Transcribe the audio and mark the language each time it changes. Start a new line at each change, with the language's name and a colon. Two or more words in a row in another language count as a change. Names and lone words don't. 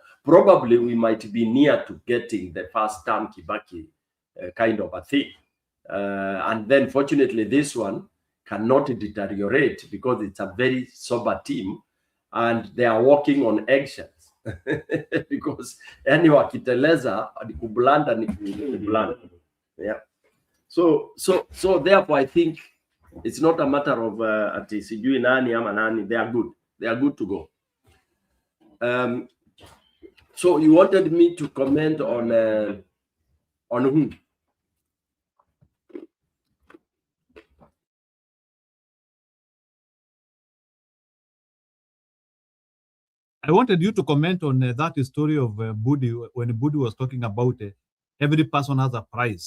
English: Probably we might be near to getting the first term Kibaki kind of a thing. And then fortunately, this one cannot deteriorate because it's a very sober team and they are walking on eggshells.
Swahili: Because yani wakiteleza ni kublanda ni kublanda.
English: Yeah. So therefore I think it's not a matter of
Swahili: ati sijui nani ama nani.
English: They are good. They are good to go. So you wanted me to comment on whom? I wanted you to comment on that story of Budi, when Budi was talking about every person has a price.